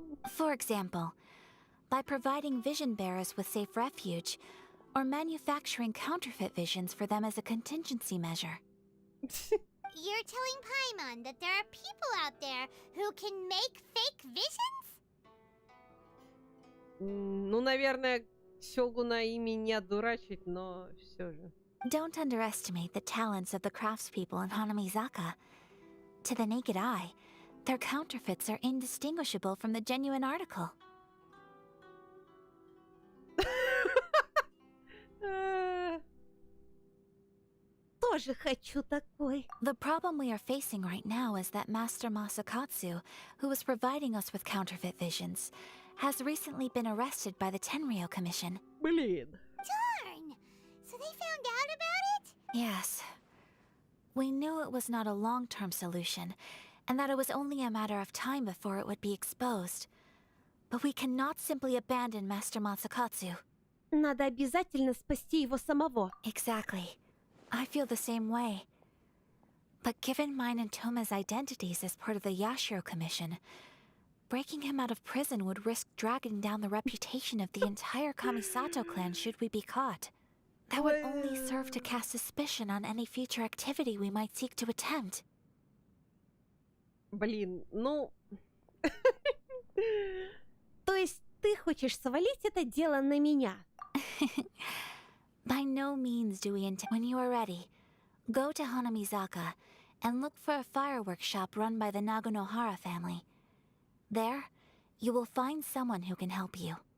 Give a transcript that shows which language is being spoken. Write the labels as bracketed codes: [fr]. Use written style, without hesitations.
[en] For example, by providing vision bearers with safe refuge, or manufacturing counterfeit visions for them as a contingency measure. You're telling Paimon that there are people out there who can make fake visions? [ru] Ну, наверное, Сёгуна ими не одурачить, но все же. [en] Don't underestimate the talents of the craftspeople in Hanamizaka. To the naked eye, their counterfeits are indistinguishable from the genuine article. [ru] Тоже хочу такой. [en] The problem we are facing right now is that Master Masakatsu, who was providing us with counterfeit visions, has recently been arrested by the Tenryou Commission. [ru] Блин. [en] Darn! So they found out about it? Yes. We knew it was not a long-term solution, and that it was only a matter of time before it would be exposed. But we cannot simply abandon Master Masakatsu. [ru] Надо обязательно спасти его самого. [en] Exactly. I feel the same way. But given mine and Toma's identities as part of the Yashiro Commission, breaking him out of prison would risk dragging down the reputation of the entire Kamisato clan should we be caught. That would only serve to cast suspicion on any future activity we might seek to attempt. [ru] Блин, ну... То есть ты хочешь свалить это дело на меня? [en] By no means do we intend. When you are ready, go to Hanamizaka and look for a fireworks shop run by the Nagonohara family. There, you will find someone who can help you.